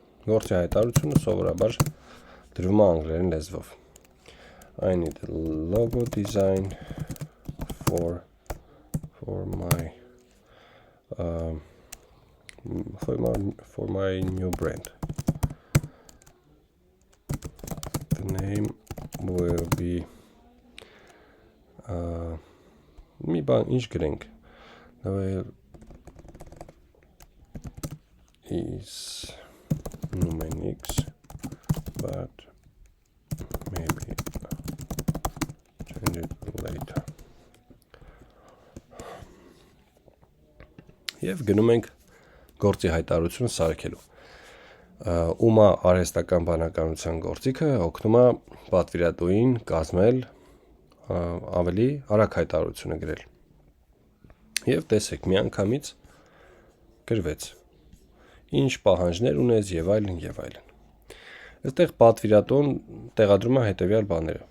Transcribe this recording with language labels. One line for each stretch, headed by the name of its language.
Armenian: Գործի հայտարարությունը սովորաբար դրվում է անգլերեն լեզվով։
English: I need a logo design for my new brand. The name will be
Armenian: մի բան ինչ գրենք.
English: is Numenix, but maybe change it later.
Armenian: Եվ գնում ենք գործի հայտարարությունը սարքելու։ Ումա արհեստական բանականության գործիքը օգնում է պատվիրատուին կազմել ավելի արագ հայտարարությունը գրել։ Եվ տեսեք, միանգամից գրվեց։ Ինչ պահանջներ ունես եւ այլն եւ այլն։ Այստեղ պատվիրատուն տեղադրում է հետեւյալ բաները.